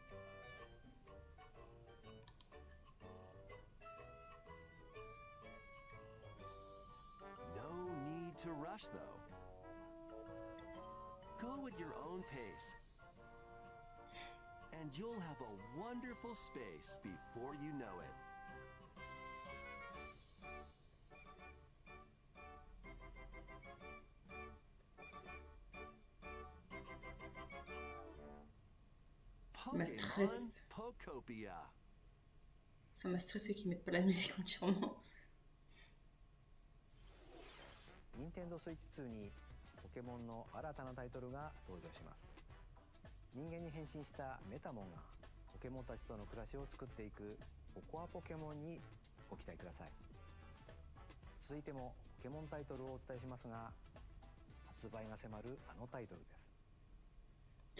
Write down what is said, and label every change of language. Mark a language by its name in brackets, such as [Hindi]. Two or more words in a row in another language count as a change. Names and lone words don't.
[English] No need to rush, though. Go at your own pace. And you'll have a wonderful space before you know it. [French] Ma stress. Ça m'a stressé qu'ils mettent pas la musique entièrement. [Japanese] Nintendo Switch 2にポケモンの新たなタイトルが登場します。人間に変身したメタモンがポケモンたちとの暮らしを作っていくココアポケモンにご期待ください。続いてもポケモンタイトルをお伝えしますが、発売が迫るあのタイトルです。